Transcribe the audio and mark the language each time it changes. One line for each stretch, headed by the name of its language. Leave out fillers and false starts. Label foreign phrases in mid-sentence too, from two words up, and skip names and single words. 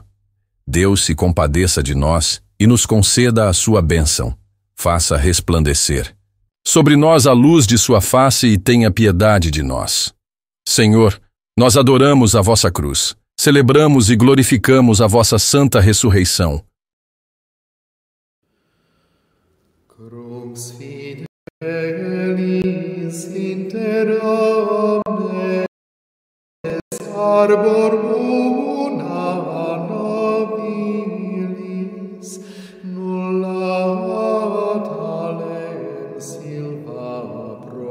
Portuguese: Deus se compadeça de nós e nos conceda a sua bênção, faça resplandecer sobre nós a luz de sua face e tenha piedade de nós. Senhor, nós adoramos a vossa cruz, celebramos e glorificamos a vossa santa ressurreição.
Latin: Crux fidelis inter omnes arbor una nobilis nulla talem silva